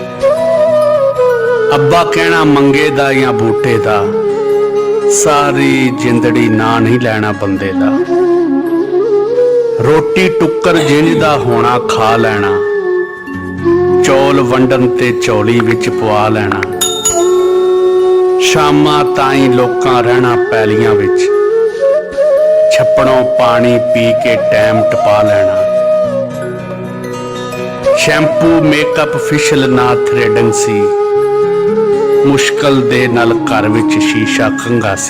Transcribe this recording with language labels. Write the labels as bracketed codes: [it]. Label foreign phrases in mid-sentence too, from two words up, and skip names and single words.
[pa] ਅੱਬਾ ਕਹਿਣਾ ਮੰਗੇ ਦਾ ਯਾ ਬੂਟੇ ਦਾ, ਸਾਰੀ ਜ਼ਿੰਦੜੀ ਨਾ ਨਹੀਂ ਲੈਣਾ ਬੰਦੇ ਦਾ। ਰੋਟੀ ਟੁੱਕਰ ਜਿੰਜ ਦਾ ਹੋਣਾ ਖਾ ਲੈਣਾ, ਚੌਲ ਵੰਡਣ ਤੇ ਚੌਲੀ ਵਿੱਚ ਪਵਾ ਲੈਣਾ। ਸ਼ਾਮਾਂ ਤਾਈਂ ਲੋਕਾਂ ਰਹਿਣਾ ਪੈਲੀਆਂ ਵਿੱਚ, ਛੱਪੜੋਂ ਪਾਣੀ ਪੀ ਕੇ ਟਾਈਮ ਟਪਾ ਲੈਣਾ। [en] shampoo makeup facial [pa] ਨਾ ਥ੍ਰੈਡਿੰਗ ਸੀ, ਮੁਸ਼ਕਲ ਦੇ ਨਾਲ ਘਰ ਵਿੱਚ ਸ਼ੀਸ਼ਾ ਕੰਘਾ ਸੀ।